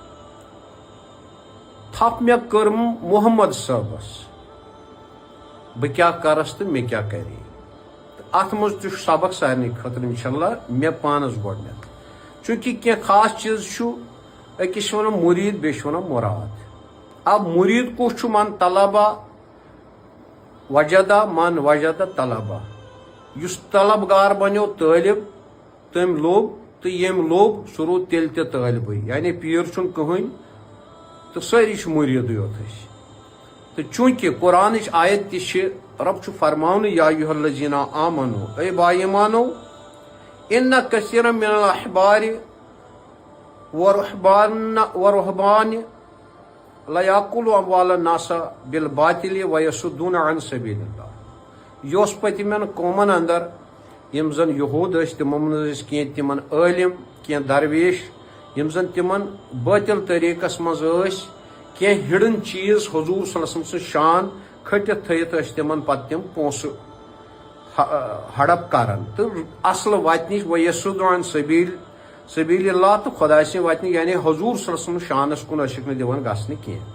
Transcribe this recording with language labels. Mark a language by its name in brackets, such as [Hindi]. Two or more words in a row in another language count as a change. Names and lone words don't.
[Kashmiri] تھپ مےٚ کٔرم محمد صٲبس بہٕ کیٛاہ کرس تہٕ مےٚ کیٛاہ کرِ. اتھ منٛز تہِ چھُ سبق سارنٕے خٲطرٕ انشاءاللہ مےٚ پانس گۄڈنٮ۪تھ چوٗنٛکہِ کینٛہہ خاص چیٖز چھُ أکِس چھِ ونان مُریٖد بیٚیہِ چھِ ونان مُراد. اب مُریٖد کُس چھُ [Arabic] من طلبا وجدا من وجدا طلبا. [Kashmiri] یُس طلبگار بنیو طٲلب تٔمۍ لوٚب تہٕ ییٚمۍ لوٚب سُہ روٗد تیٚلہِ تہِ طٲلبٕے یعنی پیٖر چھُنہٕ کٕہٕنۍ تہٕ سٲری چھِ مُریٖدٕے یوت أسۍ. تہٕ چوٗنٛکہِ قرآنٕچ آیت تہِ چھِ رب چھُ فرماونہٕ [Arabic] یا ایُہا الذیٖنَ آمنو [Kashmiri] اے با ایمانو [Arabic] اِنَّ کثیٖرًا مِنَ الْأَحْبارِ وَالرُّهْبَانِ لَیَأْکُلُوا أَمْوَالَ النَّاسَ بِالْباطِلِ وَیَصُدُّونَ عَن سَبِیلِ اللہِ. [Kashmiri] یہِ اوس پٔتمٮ۪ن قومن اندر یِم زن یہوٗد ٲسۍ تِمو منٛز ٲسۍ کینٛہہ تِمن عٲلِم کینٛہہ درویش یِم زن تِمن باطل طریٖقس منٛز ٲسۍ کینٛہہ ہِڈن چیٖز حضوٗر [Arabic] صلی اللہ علیہ وسلم [Kashmiri] سٕنٛز شان کھٔٹِتھ تھٲیِتھ ٲسۍ تِمن پتہٕ تِم پونٛسہٕ ہڑپ کران تہٕ اصل وتہِ نِش [Arabic] وَیَصُدُّونَ عن سبیل اللہ [Kashmiri] تہٕ خۄداے سٕنٛدِ وتہِ نِش یعنی حضوٗر [Arabic] صلی اللہ علیہ وسلم [Kashmiri] شانس کُن ٲسِکھ نہٕ دِوان گژھنہٕ کینٛہہ.